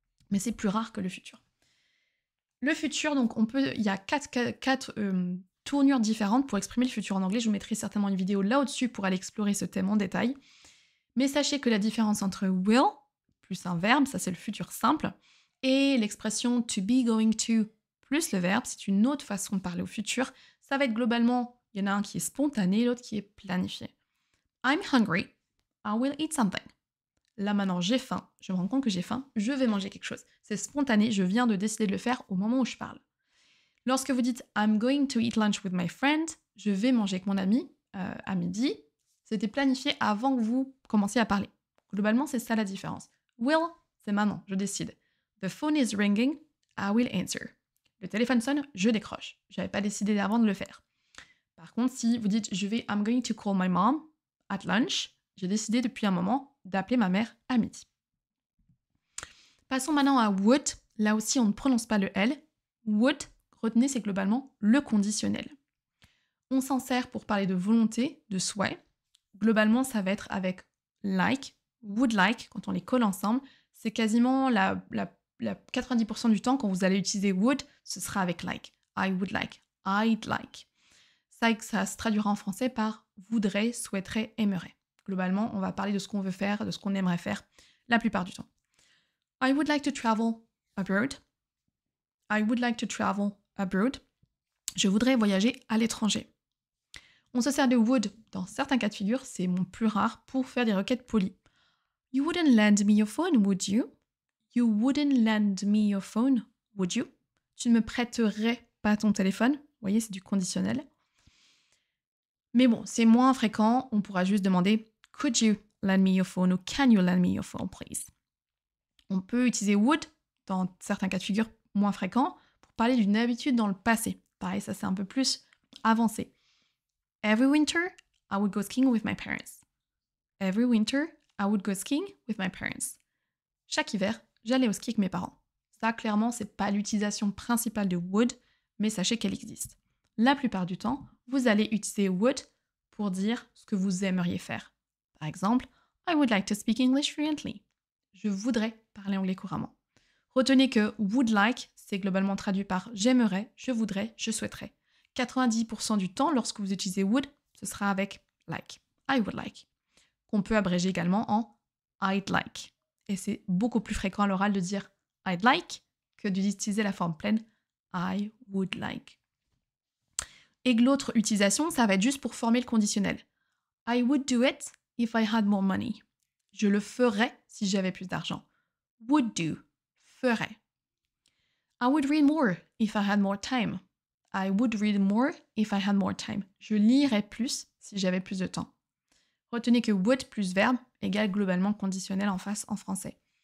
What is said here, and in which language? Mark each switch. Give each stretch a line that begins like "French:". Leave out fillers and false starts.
French: Mais c'est plus rare que le futur. Le futur, donc il y a quatre tournures différentes pour exprimer le futur en anglais. Je vous mettrai certainement une vidéo là au-dessus pour aller explorer ce thème en détail. Mais sachez que la différence entre will, plus un verbe, ça c'est le futur simple, et l'expression to be going to, plus le verbe, c'est une autre façon de parler au futur. Ça va être globalement, il y en a un qui est spontané, l'autre qui est planifié.
English: I'm hungry, I will eat something.
French: Là maintenant, j'ai faim, je me rends compte que j'ai faim, je vais manger quelque chose. C'est spontané, je viens de décider de le faire au moment où je parle. Lorsque vous dites
English: I'm going to eat lunch with my friend,
French: je vais manger avec mon ami à midi, c'était planifié avant que vous commenciez à parler. Globalement, c'est ça la différence. Will, c'est maintenant, je décide.
English: The phone is ringing, I will answer.
French: Le téléphone sonne, je décroche. Je n'avais pas décidé avant de le faire. Par contre, si vous dites
English: I'm going to call my mom at lunch,
French: j'ai décidé depuis un moment d'appeler ma mère à midi. Passons maintenant à would. Là aussi, on ne prononce pas le L. Would, retenez, c'est globalement le conditionnel. On s'en sert pour parler de volonté, de souhait. Globalement, ça va être avec like, would like, quand on les colle ensemble. C'est quasiment la 90% du temps, quand vous allez utiliser would, ce sera avec like.
English: I would like, I'd like.
French: Ça se traduira en français par voudrait, souhaiterait, aimerait. Globalement, on va parler de ce qu'on veut faire, de ce qu'on aimerait faire la plupart du temps.
English: I would like to travel abroad. I would like to travel abroad.
French: Je voudrais voyager à l'étranger. On se sert de would dans certains cas de figure, c'est mon plus rare, pour faire des requêtes polies.
English: You wouldn't lend me your phone, would you? You wouldn't lend me your phone, would you?
French: Tu ne me prêterais pas ton téléphone. Vous voyez, c'est du conditionnel. Mais bon, c'est moins fréquent, on pourra juste demander
English: could you lend me your phone
French: ou
English: can you lend me your phone, please?
French: On peut utiliser would dans certains cas de figure moins fréquents pour parler d'une habitude dans le passé. Pareil, ça c'est un peu plus avancé.
English: Every winter, I would go skiing with my parents. Every winter, I would go skiing with my parents.
French: Chaque hiver, j'allais au ski avec mes parents. Ça, clairement, c'est pas l'utilisation principale de would, mais sachez qu'elle existe. La plupart du temps, vous allez utiliser would pour dire ce que vous aimeriez faire. Par exemple,
English: I would like to speak English fluently.
French: Je voudrais parler anglais couramment. Retenez que would like, c'est globalement traduit par j'aimerais, je voudrais, je souhaiterais. 90% du temps, lorsque vous utilisez would, ce sera avec like.
English: I would like.
French: Qu'on peut abréger également en
English: I'd like.
French: Et c'est beaucoup plus fréquent à l'oral de dire I'd like que d'utiliser la forme pleine
English: I would like.
French: Et l'autre utilisation, ça va être juste pour former le conditionnel.
English: I would do it if I had more money.
French: Je le ferais si j'avais plus d'argent. Would do, ferais.
English: I would read more if I had more time. I would read more if I had more time.
French: Je lirais plus si j'avais plus de temps. Retenez que would plus verbe égale globalement conditionnel en face en français.